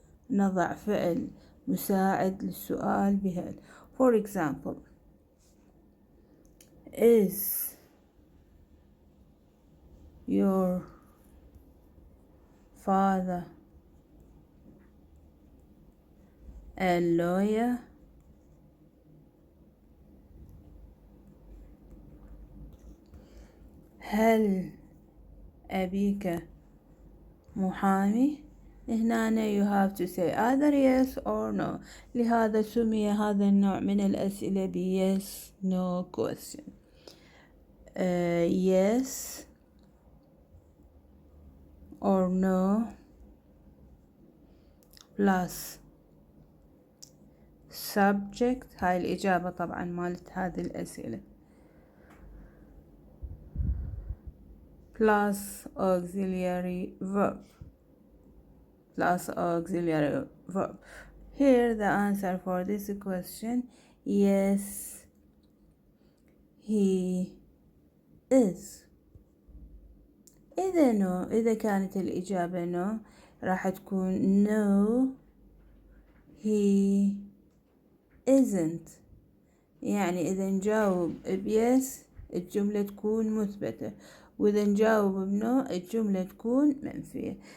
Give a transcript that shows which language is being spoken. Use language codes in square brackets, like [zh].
[ar] نضع فعل مساعد للسؤال بهل. [en] For example, is your father a lawyer? [ar] هل أبيك محامي؟ هنا [en] you have to say either yes or no. [ar] لهذا سمي هذا النوع من الأسئلة ب [en] yes no question. Yes or no plus subject. [ar] هاي الإجابة طبعا مالت هذه الأسئلة. [en] plus auxiliary verb. Plus auxiliary verb. Here the answer for this question, yes, he is. [ar] إذا كانت الإجابة no راح تكون [en] no, he isn't. [ar] يعني إذا نجاوب بيس الجملة تكون مثبتة، وإذا نجاوب بنو الجملة تكون منفية.